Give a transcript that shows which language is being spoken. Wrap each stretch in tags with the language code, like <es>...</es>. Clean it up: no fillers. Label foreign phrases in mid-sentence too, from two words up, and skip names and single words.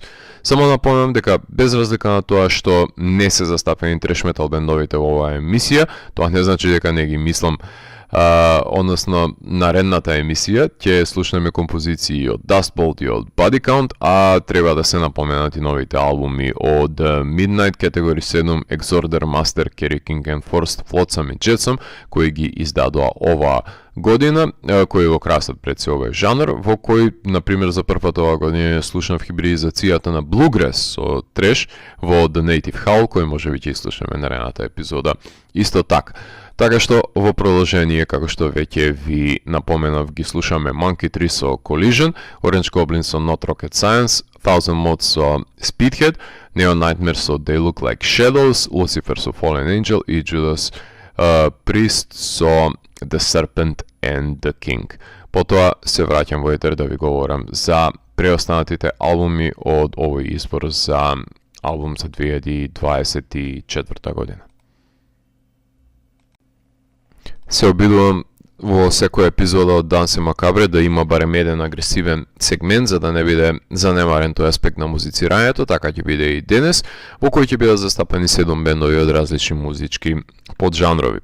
<mk>Само напомнам дека без разлика на тоа што не се застапени треш метал бендовите во оваа емисија, тоа не значи дека не ги мислам. Односно, наредната емисија ќе слушнеме композиции од Dustbolt и од Body Count, а треба да се напоменат и новите албуми од Midnight Category 7, Exorder, Master, Kerry King and Force, Flotsam и Jetsam, кои ги издадоа оваа година, кои го красат пред се овој жанр, во кој, например, за прв пат оваа година слушнав хибридизацијата на Bluegrass со треш во The Native Howl, кој може би ќе слушнеме наредната епизода. Исто така. Така што во продолжение, како што веќе ви напоменав, ги слушаме Monkey Tree со Collision, Orange Goblin со Not Rocket Science, Thousand Mods со Speedhead, Neon Nightmare со They Look Like Shadows, Lucifer со Fallen Angel и Judas Priest со The Serpent and the King. Потоа се враќам во етер да ви говорам за преостанатите албуми од овој избор за албум за 2024 година. Се обидувам во секоја епизода од Дансе Макабре да има барем еден агресивен сегмент за да не биде занемарен тој аспект на музицирањето, така ќе биде и денес, во кој ќе бидат застапени 7 бендови од различни музички поджанрови.</mk>